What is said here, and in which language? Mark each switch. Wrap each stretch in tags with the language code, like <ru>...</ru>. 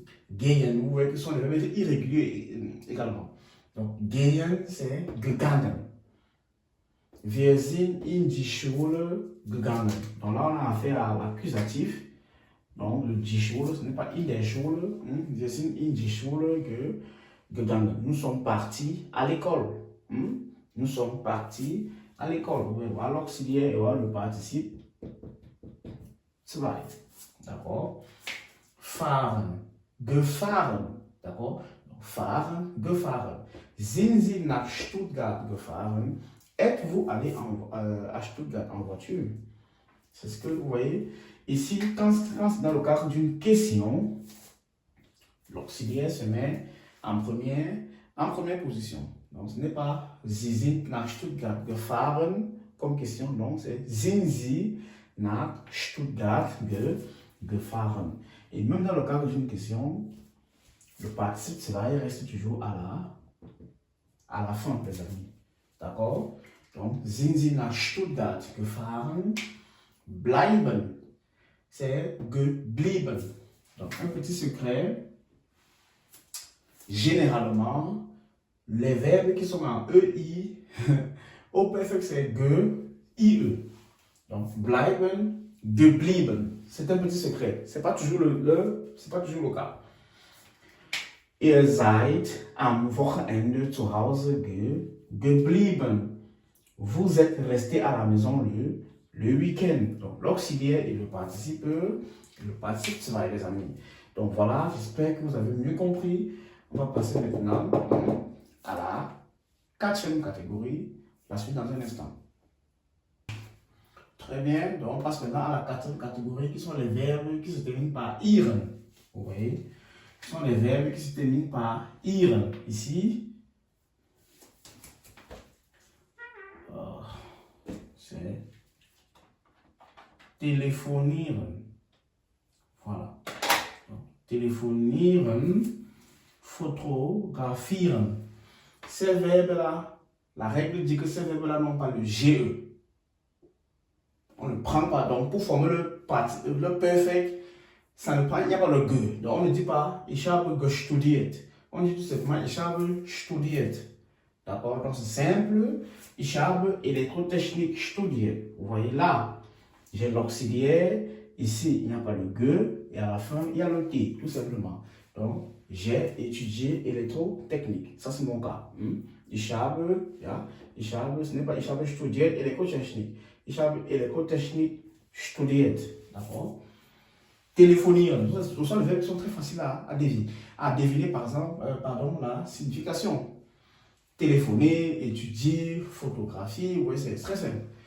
<fr>Gehen, vous voyez que ce sont des verbes irréguliers également. Donc, gehen, c'est gegangen.</fr> <de>Wir sind in die Schule gegangen.</de> <fr>Donc là, on a affaire à l'accusatif. Donc, le die Schule, ce n'est pas</fr> <de>in der Schule. Wir sind in die Schule gegangen.</de> <fr>Nous sommes partis à l'école. Nous sommes partis à l'école. Vous pouvez voir l'auxiliaire et voir le participe. Zwei. D'accord? Fahren. Gefahren. D'accord? Fahren, gefahren.</fr> <de>Sind Sie nach Stuttgart gefahren?</de> <fr>Êtes-vous allé à Stuttgart en voiture? C'est ce que vous voyez. Ici, quand c'est dans le cadre d'une question, l'auxiliaire se met en première position. Donc, ce n'est pas</fr> <de>Sie sind nach Stuttgart gefahren</de> <fr>comme question, donc c'est</fr> <de>Sind Sie nach Stuttgart gefahren.</de> <fr>Et même dans le cadre d'une question, le participe cela reste toujours à la fin, les amis. D'accord? Donc,</fr> <de>sind Sie nach Stuttgart gefahren?</de> <fr>Bleiben, c'est geblieben. Donc, un petit secret. Généralement, les verbes qui sont en EI, au perfect, c'est IE. Donc, bleiben, geblieben. C'est un petit secret. C'est pas toujours c'est pas toujours le cas.</fr> <de>Ihr seid am Wochenende zu Hause geblieben.</de> <fr>Vous êtes resté à la maison le week-end. Donc, l'auxiliaire et le participe zwei, les amis. Donc, voilà, j'espère que vous avez mieux compris. On va passer maintenant à la quatrième catégorie. La suite dans un instant. Très bien. Donc, on passe maintenant à la quatrième catégorie qui sont les verbes qui se terminent par iren. Vous voyez? Ce sont les verbes qui se terminent par iren. Ici, c'est téléphonieren. Voilà. Donc, téléphonieren, photographieren. Ces verbes-là, la règle dit que ces verbes-là n'ont pas le GE. On ne prend pas. Donc, pour former le perfect, ça ne prend, il n'y a pas le G. Donc, on ne dit pas,</fr> <de>ich habe gestudiert.</de> <fr>On dit tout simplement,</fr> <de>ich habe studiert.</de> <fr>D'accord? Donc c'est simple.</fr> <de>Ich habe Elektrotechnik studiert.</de> <fr>Vous voyez là, j'ai l'auxiliaire. Ici, il n'y a pas le ge. Et à la fin, il y a le t, tout simplement. Donc, j'ai étudié électrotechnique. Ça, c'est mon cas.</fr> <de>Ich habe, ja,</de> <fr>ce n'est pas</fr> <de>ich habe studiert Elektrotechnik. Ich habe Elektrotechnik studiert.</de> <fr>D'accord? Téléphonie, ce sont les verbes qui sont très faciles à deviner. À deviner, par exemple, la signification. Téléphoner, étudier, photographie, oui, c'est très simple.</fr>